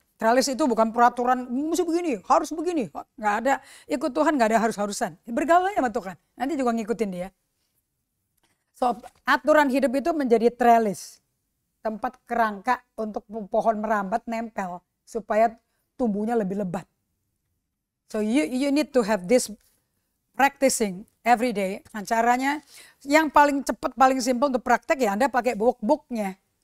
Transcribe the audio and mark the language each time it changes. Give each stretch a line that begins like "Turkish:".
Indonesian: Trellis itu bukan peraturan, mesti begini, harus begini. Nggak ada, ikut Tuhan nggak ada harus-harusan. Bergaul sama Tuhan, nanti juga ngikutin dia. So, aturan hidup itu menjadi trellis. Tempat kerangka untuk pohon merambat nempel. Supaya tumbuhnya lebih lebat.
English: So, you need to have this practicing every day.
Indonesian: Nah, caranya yang paling cepat, paling simpel untuk praktek ya Anda pakai book-booknya.